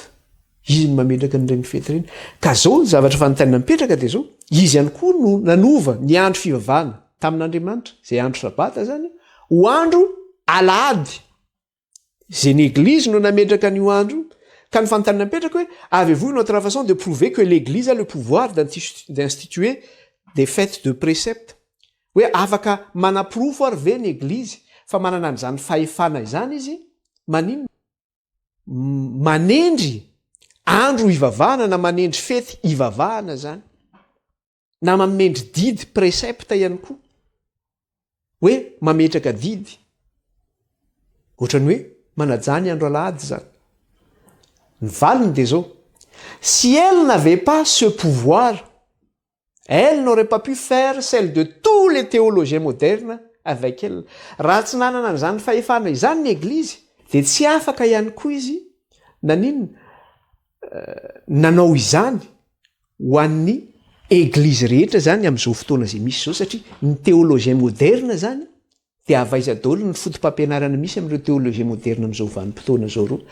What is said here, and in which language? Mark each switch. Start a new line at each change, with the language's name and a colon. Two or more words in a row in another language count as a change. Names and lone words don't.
Malagasy: Izy ny mametraka an'ireny fety ireny. Ka zao ny zavatra fanontaniana mipetraka dia zao. Izy ihany koa no nanova ny andro fivavahana tamin'Andriamanitra, zay andro sabata zany, ho andro alahady. Zay ny Église no nametraka an'io andro. Ka ny fanontaniana mipetraka hoe,
French: avez-vous une autre façon de prouver que l'Église a le pouvoir d'instituer des fêtes de préceptes?
Malagasy: Hoe afaka manaprofo ary ve ny Église fa manana an'izany fahefana izany izy? Maninona? Manendry andro ivavahana na manendry fety ivavahana zany. Na mamendry didy précepte ihany koa. Hoe mametraka didy. Ohatrany hoe manajany andro alahady zany. Ny valiny dia zao.
French: Si elle n'avait pas ce pouvoir, elle n'aurait pas pu faire celle de tous les théologiens modernes avec elle.
Malagasy: Raha tsy nanana an'izany fahefana izany ny Église, dia tsy afaka ihany koa izy naninona nanao izany ho an'ny Église rehetra zany amin'izao fotoana izay misy zao, satria ny
French: théologien moderne
Malagasy: zany dia avaiza daholo ny fotom-pampianarana misy amin'ireo
French: théologien moderne
Malagasy: amin'izao vanim-potoana zao reo.